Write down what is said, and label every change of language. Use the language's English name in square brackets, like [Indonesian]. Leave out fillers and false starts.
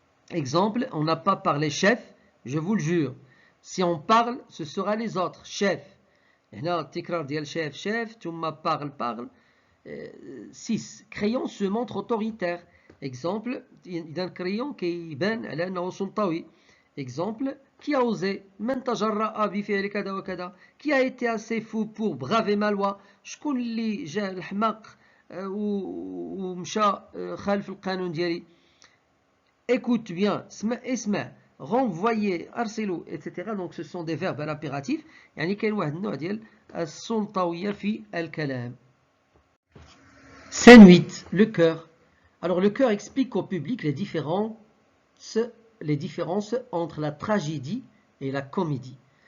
[French] Exemple, on n'a pas parlé chef, je vous le jure. Si on parle, ce sera les autres. Chef. [Arabic] هنا التكرار ديال chef chef ثم parle. [French] 6. Crayon se montre autoritaire. [Arabic] Exemple, إذا crayon كيبان على أنه سلطوي. Exemple, [French] qui a osé [Arabic] من تجرأ بفعل كذا وكذا. [French] Qui a été assez fou pour braver ma loi. [Arabic] شكون اللي جا الحماق ومشى خالف القانون ديالي. [French] Écoute bien, [Arabic] اسمع, [French] renvoyer, [Arabic] أرسلوا, [French] etc. Donc ce sont des verbes à l'impératif. [Arabic] يعني كاين واحد النوع ديال السلطوية في الكلام. [French] Scène 8, le chœur. Alors le chœur explique au public les différences entre la tragédie et la comédie.